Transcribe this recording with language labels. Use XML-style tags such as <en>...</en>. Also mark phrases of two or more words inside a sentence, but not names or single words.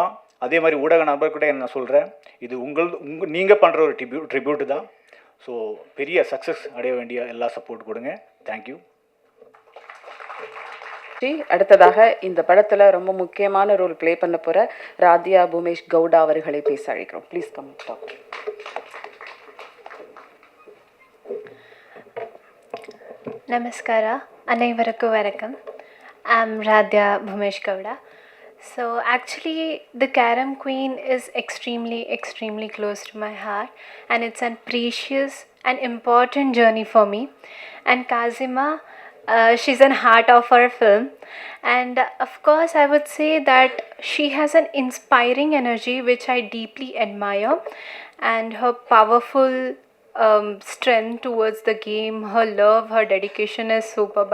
<ta>அதே மாதிரி ஊடக நண்பர்கிட்ட நான் சொல்கிறேன், இது நீங்கள் பண்ணுற ஒரு ட்ரிபியூட்டு தான். ஸோ பெரிய சக்ஸஸ் அடைய வேண்டிய எல்லா சப்போர்ட் கொடுங்க.</ta> <en>Thank you.</en> <ta>அடுத்ததாக இந்த படத்தில் ரொம்ப முக்கியமான</ta> <en>role play</en> <ta>பண்ண போகிற ராதியா பூமேஷ் கவுடா அவர்களை பேச அழைக்கிறோம்.</ta> <en>Please come talk.</en> <ta>நமஸ்காரம், அனைவருக்கும் வணக்கம்.</ta> <en>I am Radhya Bhumesh Gowda. So actually the Carom Queen is extremely close to my heart, and it's a precious and important journey for me. And Kazima, she's an heart of our film, and of course I would say that she has an inspiring energy which I deeply admire, and her powerful strength towards the game, her love, her dedication is superb.</en>